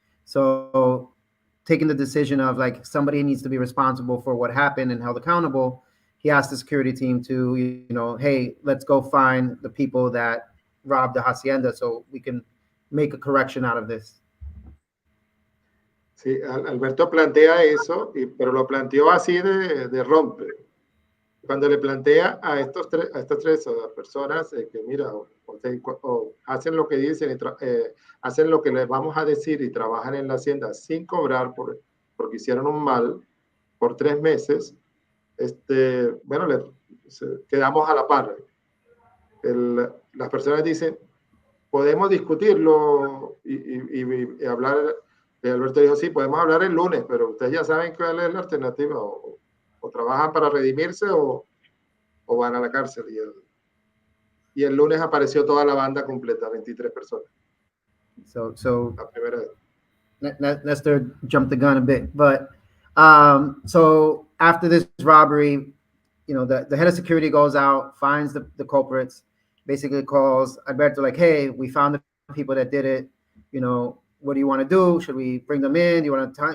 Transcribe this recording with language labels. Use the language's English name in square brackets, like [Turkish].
[English] So taking the decision of like somebody needs to be responsible for what happened and held accountable, he asked the security team to, you know, hey, let's go find the people that robbed the hacienda so we can make a correction out of this. [Spanish] Sí, Alberto plantea eso, pero lo planteó así de rompe. Cuando le plantea a estas tres personas que mira, o hacen lo que dicen, hacen lo que les vamos a decir y trabajan en la hacienda sin cobrar porque hicieron un mal por 3 meses, bueno, quedamos a la par. Las personas dicen, podemos discutirlo y hablar. Alberto dijo, sí, podemos hablar el lunes, pero ustedes ya saben cuál es la alternativa, o trabajan para redimirse o van a la cárcel. Y el lunes apareció toda la banda completa, 23 personas. [English] So [Spanish] la primera vez. [English] Lester jumped the gun a bit, but so after this robbery, you know, the head of security goes out, finds the culprits, basically calls Alberto like, hey, we found the people that did it, you know, what do you want to do? Should we bring them in? Do you want to?